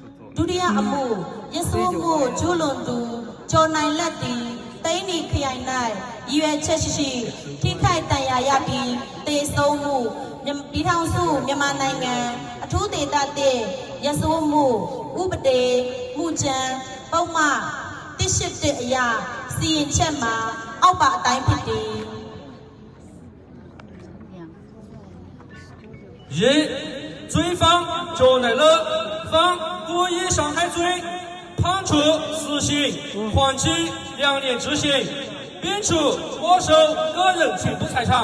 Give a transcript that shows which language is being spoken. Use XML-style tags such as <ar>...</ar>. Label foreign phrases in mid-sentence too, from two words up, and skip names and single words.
<my>ဒုတိယအမှုရဆိုးမှုကျူးလွန်သူကျော်နိုင်လက်တီတိန်းနီခရိုင်၌ရည်ရွယ်ချက်ရှိထိခိုက်တန်ရာရပြီးတေဆုံးမှုပြည်ထောင်စုမြန်မာနိုင်ငံအထူးဒေသတဲ့ရဆိုးမှုဥပဒေမှုချမ်းပုံမှန်181အရာစီရင်ချက်မှာအောက်ပါအတိုင်းဖြစ်တယ်</my> <zh>一罪犯赵乃乐犯故意伤害罪，判处死刑，缓期2年执行，并处没收个人全部财产。</zh>